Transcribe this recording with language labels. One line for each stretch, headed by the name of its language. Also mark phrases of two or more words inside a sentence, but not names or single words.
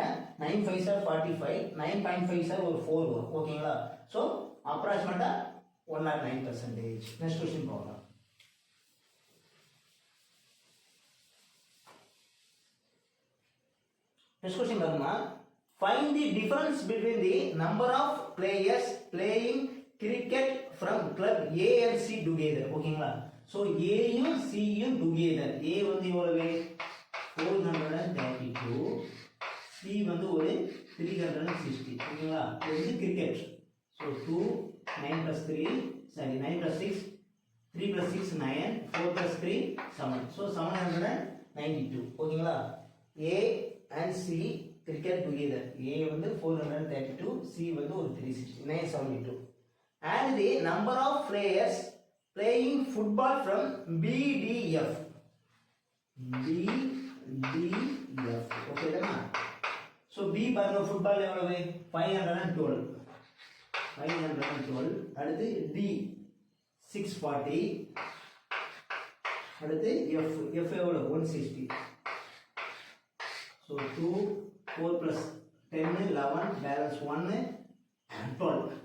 Tamil: 9 5 சார் 45. 9.5 சார் ஒரு 4 வரும். ஓகேங்களா? ஸோ அப்ராக்சிமேட்டா 109%.
English: next question
Tamil: போகலாம்.
English: next question பாருங்க. find the difference between the number of players playing cricket from club A and C together. ஓகேங்களா?
Tamil: ஸோ ஏயும் சியும் டுகெதர். ஏ வந்து எவ்வளவு? 432. சி வந்து ஒரு 360. ஓகேங்களா? இது கிரிக்கெட்.
English: ஸோ 2 9 plus 3 sorry 9 plus 6 3 plus 6 9 4 plus 3 7.
Tamil: ஸோ 792. ஓகேங்களா?
English: A and C cricket together.
Tamil: ஏ வந்து 432. சி வந்து ஒரு 360 972.
English: and the number of players playing football from BDF. BDF.
Tamil: ஓகே தானா? ஸோ பி பாருங்க ஃபுட்பால் எவ்வளவு? 512. 512. அடுத்து டி 640. அடுத்து எஃப் எவ்வளவு? 160.
English: ஸோ 2 4 plus 10 11 பேலன்ஸ் 1 12.